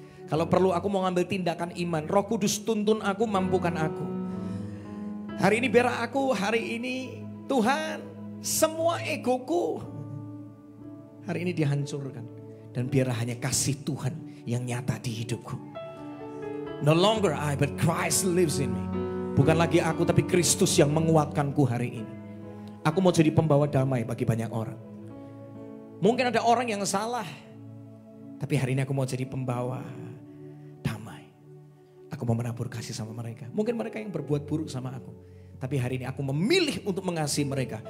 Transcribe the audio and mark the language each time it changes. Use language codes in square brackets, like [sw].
[id] Kalau perlu aku mau ngambil tindakan iman. Roh Kudus tuntun aku, mampukan aku. Hari ini biar aku hari ini Tuhan semua egoku hari ini dihancurkan. Dan biar hanya kasih Tuhan yang nyata di hidupku. [en] No longer I, but Christ lives in me. [id] Bukan lagi aku, tapi Kristus yang menguatkanku hari ini. Aku mau jadi pembawa damai bagi banyak orang. Mungkin ada orang yang salah, tapi hari ini aku mau jadi pembawa damai. Aku mau menabur kasih sama mereka. Mungkin mereka yang berbuat buruk sama aku, tapi hari ini aku memilih untuk mengasihi mereka.